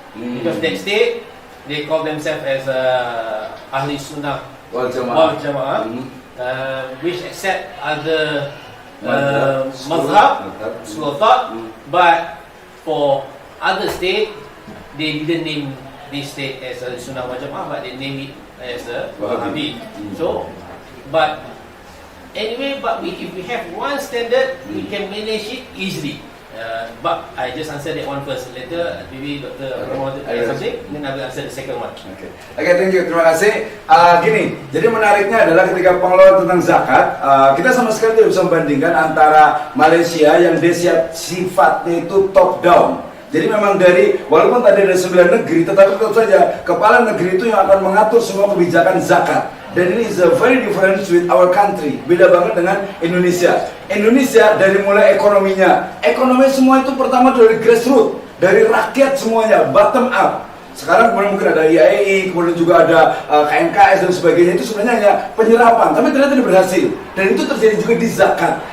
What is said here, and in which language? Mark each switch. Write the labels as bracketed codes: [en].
[en] Because that state, they call themselves as Ahli Sunnah Wal Jamaah, which accept other mazhab, school of thought, but for other state, they didn't name this state as a Sunnah Wal Jamaah, but they name it as a Wahhabi. So, but anyway, if we have one standard, we can manage it easily. But I just answer that one first. Later, maybe Dr. Ramon will add something, then I will answer the second one. Okay, thank you. [id] Terima kasih. Gini, jadi menariknya adalah ketika pengelolaan tentang zakat, kita sama sekali tidak bisa membandingkan antara Malaysia yang dia sifatnya itu top down. Jadi memang walaupun tadi ada 9 negeri, tetapi tetap saja kepala negeri itu yang akan mengatur semua kebijakan zakat. Dan ini [en] is a very different with our country. [id] Beda banget dengan Indonesia. Indonesia dari mulai ekonomi semua itu pertama dari grassroots, dari rakyat semuanya, bottom up. Sekarang kemudian mungkin ada IAI, kemudian juga ada KNKS dan sebagainya. Itu sebenarnya hanya penyerapan, tapi ternyata ini berhasil. Dan itu terjadi juga di zakat.